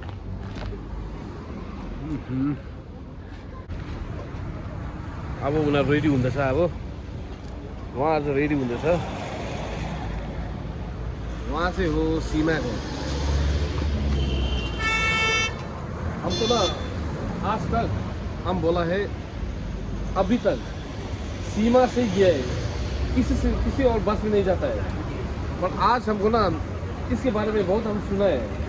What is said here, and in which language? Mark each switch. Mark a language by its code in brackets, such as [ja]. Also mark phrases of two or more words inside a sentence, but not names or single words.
[ne] अब उनीहरू रेडी हुँदैछ अब उहाँ आज रेडी हुँदैछ वहाँ चाहिँ हो सीमाको [hi] हमको ना आज तक हम बोला है अभी तक सीमा से गया है किसी और बस में नहीं जाता है पर आज हमको ना इसके बारे में बहुत हम सुना है